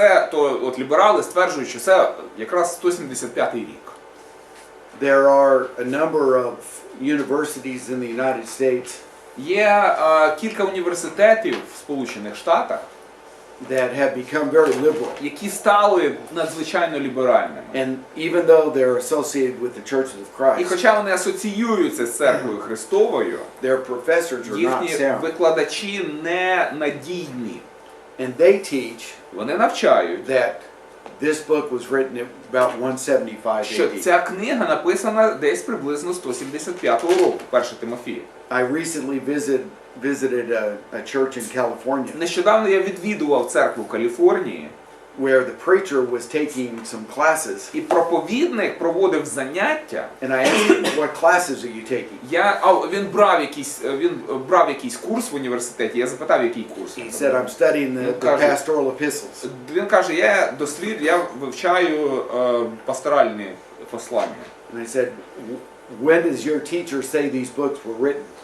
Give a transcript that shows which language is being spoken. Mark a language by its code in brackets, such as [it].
[uk] то от ліберали стверджують, що це якраз 175 рік. [en] There are a number of universities in the United States [uk] Є кілька університетів в Сполучених Штатах, [en] that have become very liberal. [uk] які стали надзвичайно ліберальними. [en] And even though they're associated with the churches of [uk] І [en] Christ, [uk] хоча вони асоціюються з церквою Христовою, [en] their professors are not [uk] їхні [en] sound. [uk] викладачі не надійні. [en] And they teach [uk] Вони навчають, [en] that this book was written about 175 [uk] що [en] AD. [uk] ця книга написана десь приблизно 175 року, перше Тимофія. [en] I recently visited a church in California [uk] Нещодавно я відвідував церкву в Каліфорнії, [en] where the preacher was taking some classes, [uk] і проповідник проводив заняття. [en] and I asked him, what classes are you taking? [uk] Він брав якийсь курс в університеті. Я запитав, який курс. [en] He said, I'm studying the pastoral epistles. [uk] Він каже, я вивчаю пасторальні послання. [en] And I said, when does your teacher say these books were written?